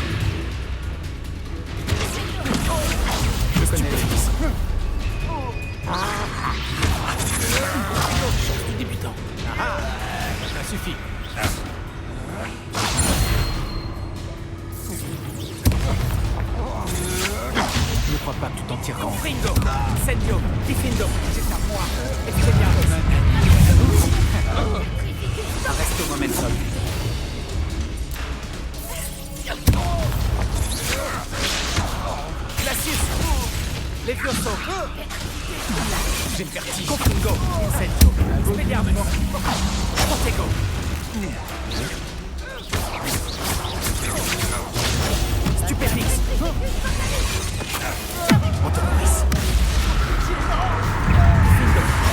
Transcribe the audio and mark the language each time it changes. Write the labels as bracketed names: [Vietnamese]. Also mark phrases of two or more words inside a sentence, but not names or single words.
[French] Je connais les fils. Chance du débutant. Ça suffit. Ne crois pas que tu t'en tireras. Confringo. Incendio. Diffindo. C'est à moi. Expelliarmus. Arresto momentum. Glacius. Levioso. J'ai le vertige. Confringo. Incendio. Expelliarmus. Protego. Stupéfix. Autopolis. Diffindo.